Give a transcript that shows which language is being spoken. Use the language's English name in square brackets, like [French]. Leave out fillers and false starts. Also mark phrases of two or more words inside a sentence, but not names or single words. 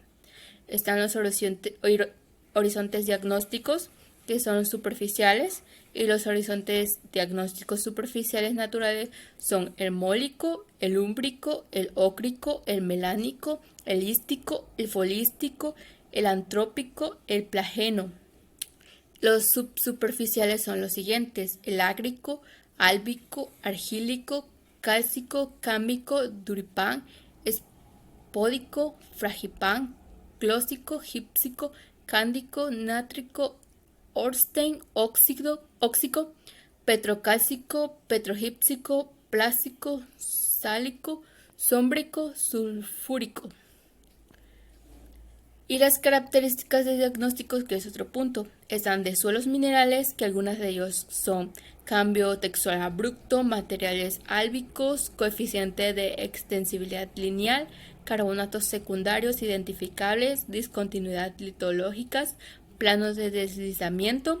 [Spanish] Están los horizontes diagnósticos, que son superficiales, y los horizontes diagnósticos superficiales naturales son el mólico, el úmbrico, el ócrico, el melánico, el ístico, el folístico, el antrópico, el plageno. Los subsuperficiales son los siguientes: el ágrico, álbico, argílico, cálcico, cámbico, duripán, espódico, fragipán, clósico, gípsico, cándico, nátrico, Ornstein, óxico, petrocálcico, petrogípsico, plástico, sálico, sómbrico, sulfúrico. Y las características de diagnósticos, que es otro punto, están de suelos minerales, que algunas de ellos son cambio textural abrupto, materiales álbicos, coeficiente de extensibilidad lineal, carbonatos secundarios identificables, discontinuidad litológicas, planos de deslizamiento.